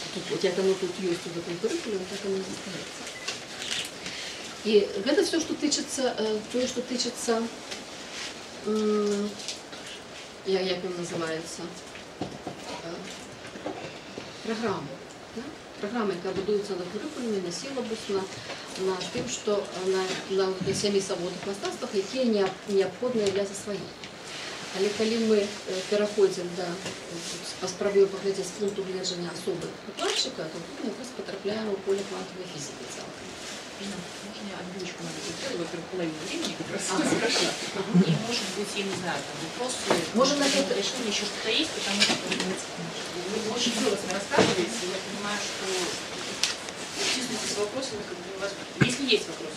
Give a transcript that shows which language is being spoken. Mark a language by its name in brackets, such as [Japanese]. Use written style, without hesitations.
[Russian] Вот як оно тут есть в этом куррикулуме, так оно и застається. И это все, что тычется, як он называется, программа. Да? [Ukrainian] Программа, яка будується на куррикулумі, на силабус, на тим, що на 7 свободних мистецтвах, які необхідні для засвоєння. Але коли ми переходимо спробуємо поглядати з пункту гледження особи викладчика, то ми якраз потрапляємо у поле квантової фізики цілком. [Russian] Можно я отбивочку надо сделать, во-первых, половину времени как раз спрашиваю. И может быть, я не знаю, там вопросы, может на это решение еще что-то есть, потому что вы очень интересно рассказываете, я понимаю, что числитесь с вопросами, как бы у вас, если есть вопросы,